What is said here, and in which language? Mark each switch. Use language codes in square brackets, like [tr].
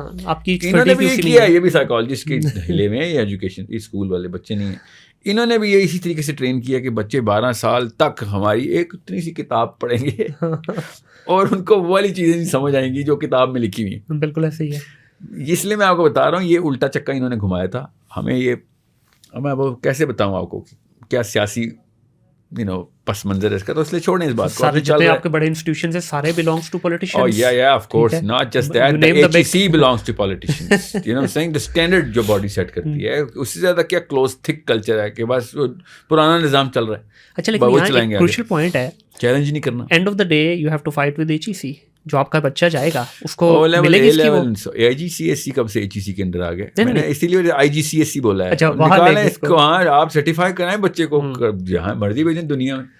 [ur] انہوں نے بھی یہ کیا, یہ بھی سائیکالوجسٹ کے ہلے میں, یا ایجوکیشن اسکول والے بچے نہیں ہیں, انہوں نے بھی یہ اسی طریقے سے ٹرین کیا کہ بچے 12 سال تک ہماری ایک اتنی سی کتاب پڑھیں گے اور ان کو وہ والی چیزیں نہیں سمجھ آئیں گی جو کتاب میں لکھی ہوئی ہیں. بالکل ایسے ہی ہے. اس لیے میں آپ کو بتا رہا ہوں, یہ الٹا چکا انہوں نے گھمایا تھا ہمیں. یہ میں وہ کیسے بتاؤں آپ کو کیا سیاسی پس منظر ہے اس کا, تو اس لیے چھوڑیں اس بات کو. سارے جتنے آپ کے بڑے انسٹیٹیوشنز ہیں سارے belongs to politicians. [en] Oh yeah, of course, not just that. The HEC belongs to politicians. You know what I'm saying? The standard [ur] جو باڈی سیٹ کرتی ہے, اس سے زیادہ کیا کلوز تھک کلچر ہے کہ بس پرانا نظام چل رہا ہے. اچھا, لیکن یہاں ایک کروشل پوائنٹ ہے, چیلنج نہیں کرنا. [en] End of the day you have to fight with HEC. [ur] جو آپ کا بچہ جائے گا اس کو ملے گی اس کی وہ IGCSE. کب سے HEC کے اندر آ گئے, میں نے اسی لیے IGCSE بولا ہے. نکالیں اس کو, ہاں آپ سرٹیفائی کرائیں بچے کو, جہاں مرضی بھیجیں دنیا میں.